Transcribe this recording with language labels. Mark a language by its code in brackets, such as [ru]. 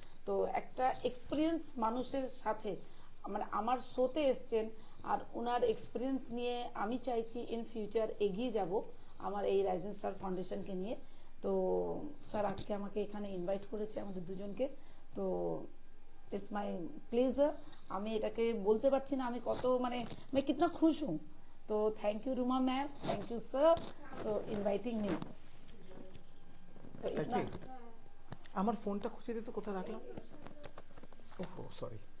[bn] তো একটা এক্সপিরিয়েন্স মানুষের সাথে মানে আমার শোতে এসছেন, আর ওনার এক্সপিরিয়েন্স নিয়ে আমি চাইছি ইন ফিউচার এগিয়ে যাব আমার এই রাইজিং স্টার ফাউন্ডেশনকে নিয়ে। তো স্যার আজকে আমাকে এখানে ইনভাইট করেছে আমাদের দুজনকে, তো ইটস মাই প্লেজার। আমি এটাকে বলতে পারছি না আমি কত মানে [hi] मैं कितना खुश हूँ। तो [en] Thank you Ruma ma'am, thank you sir so inviting me. [hi] तो इतना [bn] আমার ফোনটা খুঁজে দিতে কোথায় রাখলাম, ওহো সরি।